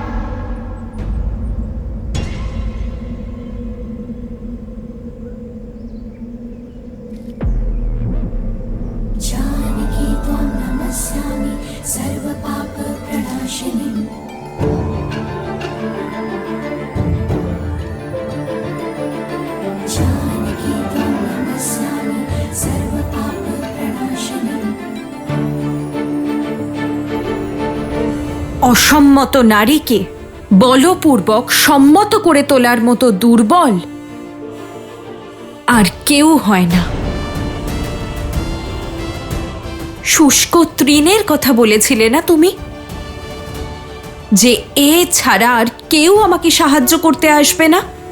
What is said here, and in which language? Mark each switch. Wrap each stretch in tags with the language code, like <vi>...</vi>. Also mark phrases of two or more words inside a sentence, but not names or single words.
<sa>जानकी त्वं नमस्यामि सर्वपापप्रणाशिनीम्। जानकी त्वं नमस्यामि सर्वपापप्रणाशिनीम्।</sa> <bn>অসম্মত নারীকে বলপূর্বক সম্মত করে তোলার মতো দুর্বল আর কেউ হয় না। শুষ্ক তৃণের কথা বলেছিলে না তুমি, যে এ ছাড়া আর কেউ আমাকে সাহায্য করতে আসবে না?</bn>